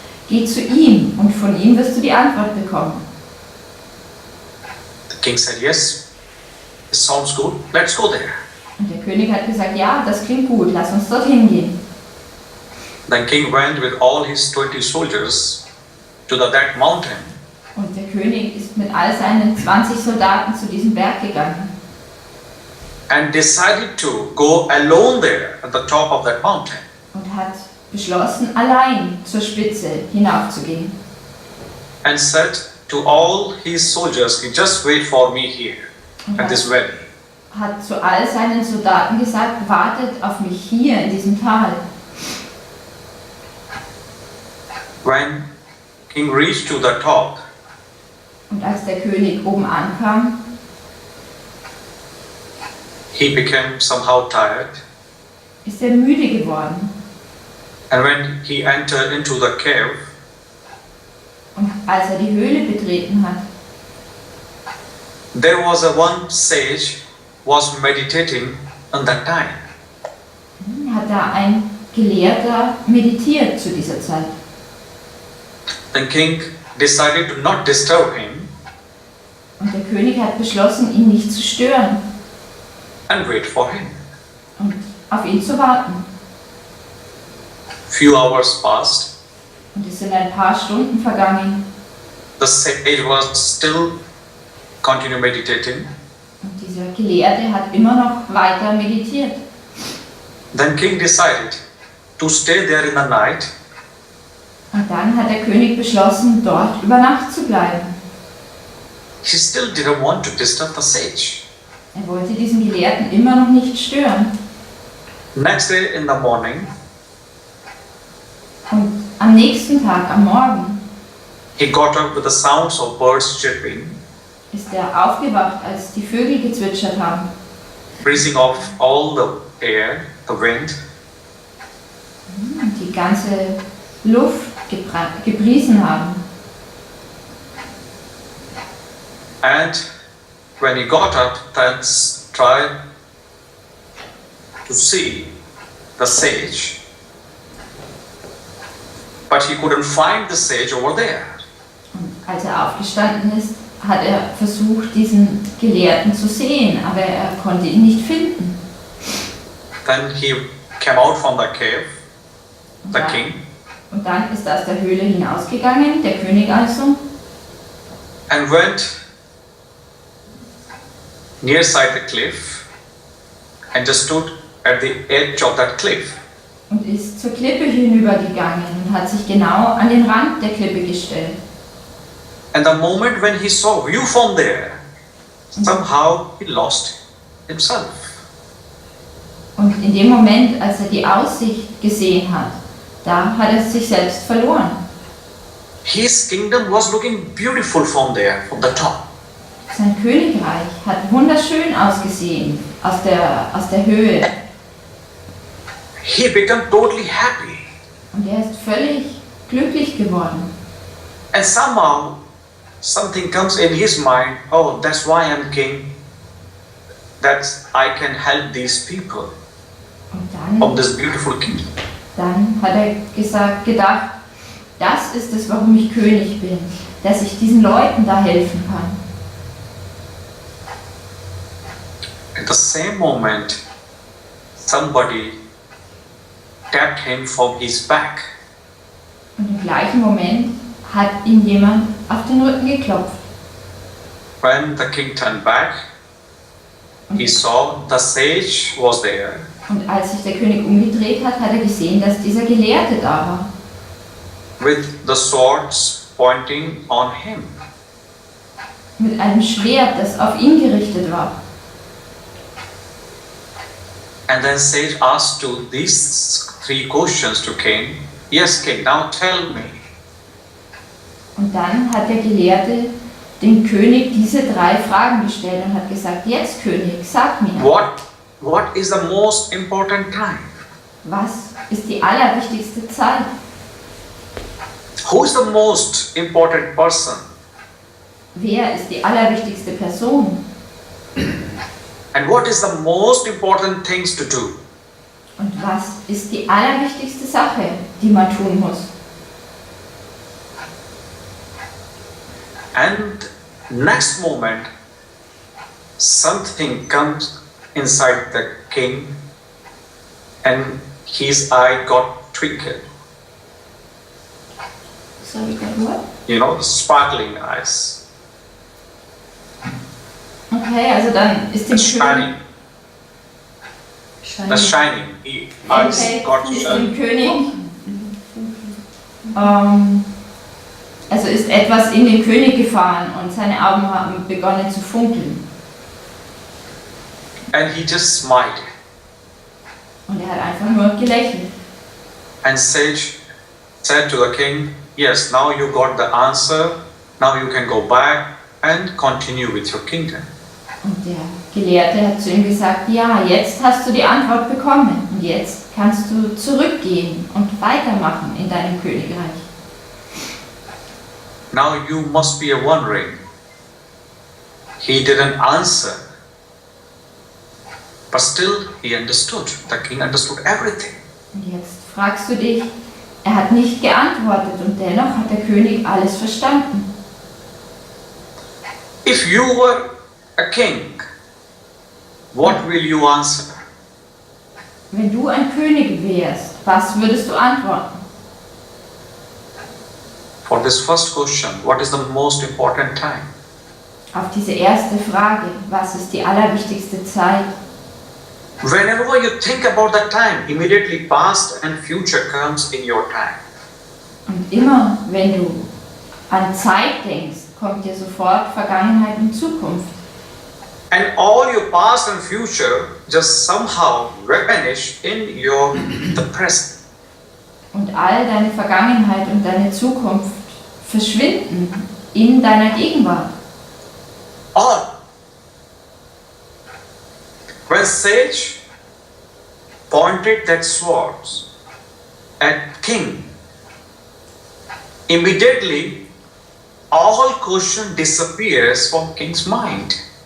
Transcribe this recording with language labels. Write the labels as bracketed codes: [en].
[de] Geh zu ihm und von ihm wirst du die Antwort bekommen. [en] The king said, yes, it sounds good, let's go there. [de] Und der König hat gesagt, ja, das klingt gut, lass uns dorthin gehen. [en] Then king went with all his 20 soldiers to that mountain. [de] Und der König ist mit all seinen 20 Soldaten zu diesem Berg gegangen. [en] And decided to go alone there at the top of that mountain. [de] Und hat beschlossen, allein zur Spitze hinaufzugehen. [en] And said to all his soldiers, just wait for me here at this valley. [de] Hat zu all seinen Soldaten gesagt, wartet auf mich hier in diesem Tal. [en] When king reached to the top, [de] Und als der König oben ankam, [en] he became somehow tired. [de] ist er müde geworden. [en] And when he entered into the cave, [de] Und als er die Höhle betreten hat, [en] there was a one sage was meditating on that time. [de] hat da ein Gelehrter meditiert zu dieser Zeit. [en] The king decided to not disturb him [de] Und der König hat beschlossen, ihn nicht zu stören [en] and wait for him. [de] und auf ihn zu warten. [en] Few hours passed. [de] Und es sind ein paar Stunden vergangen. [en] The sage was still continue meditating. [de] Und dieser Gelehrte hat immer noch weiter meditiert. [en] Then king decided to stay there in the night [de] Und dann hat der König beschlossen, dort über Nacht zu bleiben. [en] he still didn't want to disturb the sage. [de] Er wollte diesen Gelehrten immer noch nicht stören. [en] Next day in the morning, [de] Und am nächsten Tag, am Morgen, [en] he got up with the sounds of birds chirping, [de] ist er aufgewacht, als die Vögel gezwitschert haben. [en] breezing off all the air, the wind, [de] Und die ganze Luft gepriesen haben. [en] and when he got up, then tried to see the sage, but he couldn't find the sage over there. [de] Und als er aufgestanden ist, hat er versucht, diesen Gelehrten zu sehen, aber er konnte ihn nicht finden. [en] Then he came out from the cave, the [de] Ja. [en] king, [de] Und dann ist er aus der Höhle hinausgegangen, der König also, [en] and went near side the cliff and just stood at the edge of that cliff. [de] und ist zur Klippe hinübergegangen und hat sich genau an den Rand der Klippe gestellt. [en] And the moment when he saw view from there, somehow he lost himself. [de] Und in dem Moment, als er die Aussicht gesehen hat, da hat er sich selbst verloren. [en] His kingdom was looking beautiful from there, from the top. [de] Sein Königreich hat wunderschön ausgesehen aus der Höhe. [en] He became totally happy. [de] Und er ist völlig glücklich geworden. [en] And somehow something comes in his mind, oh, that's why I'm king, that I can help these people [de] Und [en] of this beautiful kingdom. [de] dann hat er gedacht, das ist es, warum ich König bin, dass ich diesen Leuten da helfen kann. [en] At the same moment, somebody tapped him from his back. [de] Und im gleichen Moment hat ihm jemand auf den Rücken geklopft. [en] When the king turned back, he saw the sage was there. [de] Und als sich der König umgedreht hat, hat er gesehen, dass dieser Gelehrte da war. [en] With the swords pointing on him. [de] Mit einem Schwert, das auf ihn gerichtet war. [en] And then sage asked these 3 questions to king. Yes, king, now tell me. [de] Und dann hat der Gelehrte dem König diese 3 Fragen gestellt und hat gesagt, jetzt König, sag mir, [en] What is the most important time? [de] was ist die allerwichtigste Zeit? [en] Who is the most important person? [de] Wer ist die allerwichtigste Person? [en] And what is the most important things to do? [de] Und was ist die allerwichtigste Sache, die man tun muss? [en] And next moment, something comes inside the king and his eye got twinkled. Sorry, what? You know, sparkling eyes. [de] Okay, also dann ist dem [en] Shining. [de] König... [en] The shining. The eyes Okay, got [de] ist [en] shining. [de] dem König... also ist etwas in den König gefahren und seine Augen haben begonnen zu funkeln. [en] And he just smiled. [de] Und er hat einfach nur gelächelt. [en] And sage said to the king, yes, now you got the answer. Now you can go back and continue with your kingdom. [de] Und der Gelehrte hat zu ihm gesagt, ja, jetzt hast du die Antwort bekommen und jetzt kannst du zurückgehen und weitermachen in deinem Königreich. [en] Now you must be wondering. He didn't answer. But still he understood. The king understood everything. [de] Und jetzt fragst du dich, er hat nicht geantwortet und dennoch hat der König alles verstanden. [en] If you were a king, what will you answer? [de] Wenn du ein König wärst, was würdest du antworten? [en] For this first question, what is the most important time? [de] Auf diese erste Frage, was ist die allerwichtigste Zeit? [en] Whenever you think about that time, immediately past and future comes in your time. [de] Und immer, wenn du an Zeit denkst, kommt dir sofort Vergangenheit und Zukunft. [en] And all your past and future just somehow vanish in the present. [de] Und all deine Vergangenheit und deine Zukunft verschwinden in deiner Gegenwart. [en] All. When sage pointed that swords at king, immediately all question disappears from king's mind.